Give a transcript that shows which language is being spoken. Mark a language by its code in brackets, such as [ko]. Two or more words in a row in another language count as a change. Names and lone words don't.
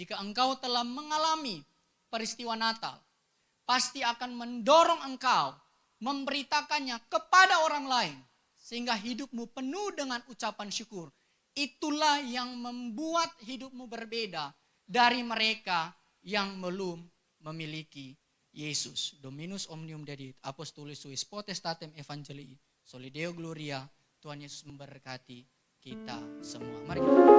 [id] Jika engkau telah mengalami peristiwa Natal, pasti akan mendorong engkau memberitakannya kepada orang lain. sehingga hidupmu penuh dengan ucapan syukur. Itulah yang membuat hidupmu berbeda dari mereka yang belum memiliki Yesus. [la] Dominus omnium dedit, apostolis suis potestatem evangelii, solideo gloria. [id] Tuhan Yesus memberkati kita semua. Mari kita